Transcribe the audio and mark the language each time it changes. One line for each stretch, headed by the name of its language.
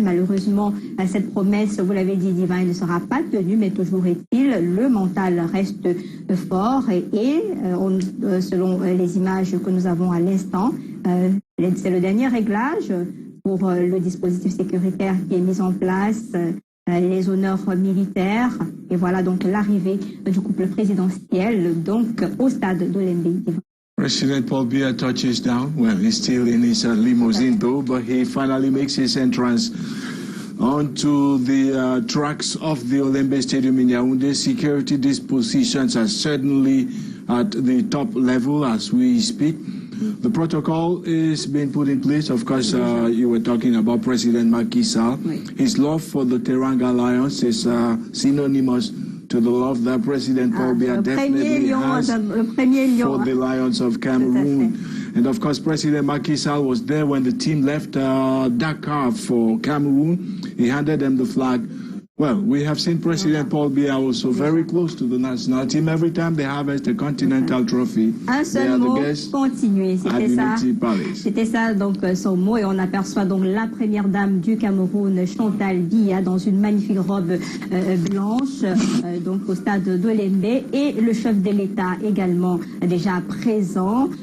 French: Malheureusement, cette promesse, vous l'avez dit, Divin, ne sera pas tenue, mais toujours est-il, le mental reste fort et selon les images que nous avons à l'instant, c'est le dernier réglage pour le dispositif sécuritaire qui est mis en place, les honneurs militaires, et voilà donc l'arrivée du couple présidentiel donc au stade d'Olembe.
English: President Paul Biya touches down. Well, he's still in his limousine though, but he finally makes his entrance onto the tracks of the Olembe Stadium in Yaoundé. Security dispositions are certainly at the top level as we speak. The protocol is being put in place. Of course, you were talking about President Macky Sall. His love for the Teranga Lions is synonymous to the love that President Paul Biya definitely has for the Lions of Cameroon. And of course, President Macky Sall was there when the team left Dakar for Cameroon. He handed them the flag Well, we have seen President Paul Biya also very close to the national team. Every time they harvest the Continental Trophy,
French: un seul mot, continuer. C'était ça donc son mot, et on aperçoit donc la première dame du Cameroun, Chantal Biya, dans une magnifique robe blanche, donc au stade d'Olembe, et le chef de l'État également déjà présent.